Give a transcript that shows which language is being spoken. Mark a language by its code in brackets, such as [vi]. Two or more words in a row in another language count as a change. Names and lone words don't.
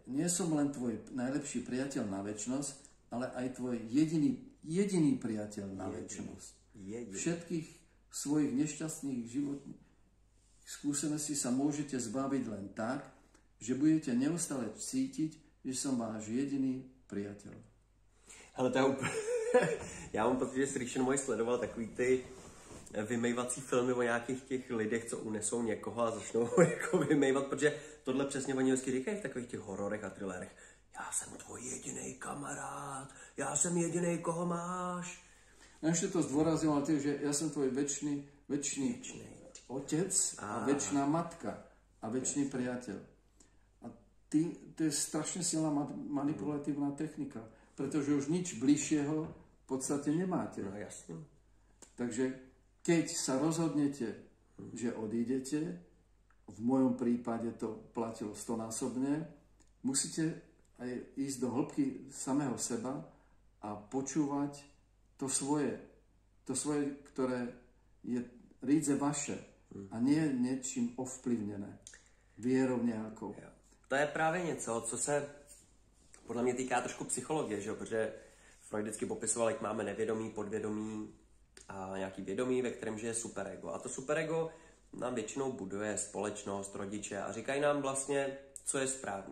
[sk] Nie som len tvoj najlepší priateľ na večnosť, ale aj tvoj jediný priateľ na večnosť. Všetkých svojich nešťastných životných skúseností sa môžete zbaviť len tak, že budete neustále cítiť, že som váš jediný priateľ. [cs] Ale to je úplně... Já mám pocit, že Srišen můj sledoval takový ty vymejvací filmy o nějakých těch lidech, co unesou někoho a začnou ho jako vymejvat, protože tohle přesně oni vždycky říkají v takových těch hororech a thrillerech. Já jsem tvoj jediný kamarád, já jsem jediný, koho máš. [sk] A ešte to zdôraznil, ale tým, že ja som tvoj večný otec a večná matka a večný priateľ. A to je strašne silná manipulatívna technika, pretože už nič bližšieho v podstate nemáte. No jasne. Takže keď sa rozhodnete, že odídete, v mojom prípade to platilo 100-násobne, musíte aj ísť do hĺbky samého seba a počúvať to svoje, ktoré je rídze vaše a nie niečím ovplyvnené, vierou nejakou. [cs] To je právě něco, co se podle mě týká trošku psychologie, že? Protože Freud vždycky popisoval, jak máme nevědomí, podvědomí a nějaký vědomí, ve kterém žije superego. A to superego nám většinou buduje společnost, rodiče a říkají nám vlastně, co je správný.